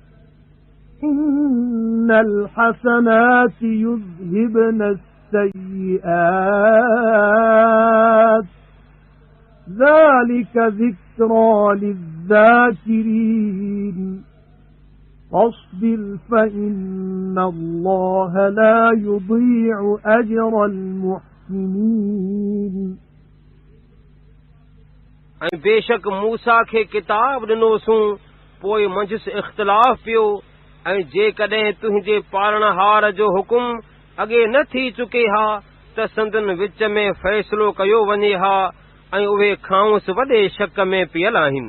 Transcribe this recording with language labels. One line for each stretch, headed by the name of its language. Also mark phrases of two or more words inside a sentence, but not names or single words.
Arabic: إِنَّ الْحَسَنَاتِ يُذْهِبْنَ السَّيِّئَاتِ ذَلِكَ ذِكْرَى لِلذَّاكِرِينَ فاصبر فإن الله لا يضيع أجر المحسنين
Sindhi: ऐं बेशक मूसा खे किताब ॾिनोसूं, पोइ मंझि इख़्तिलाफ़ पियो। ऐं जेकॾहिं तुंहिंजे पालणहार जो हुकुम अॻे न थी चुके हा त संदन विच में फ़ैसिलो कयो वञे हा, ऐं उहे खांउसि वॾे शक में पियल आहिनि।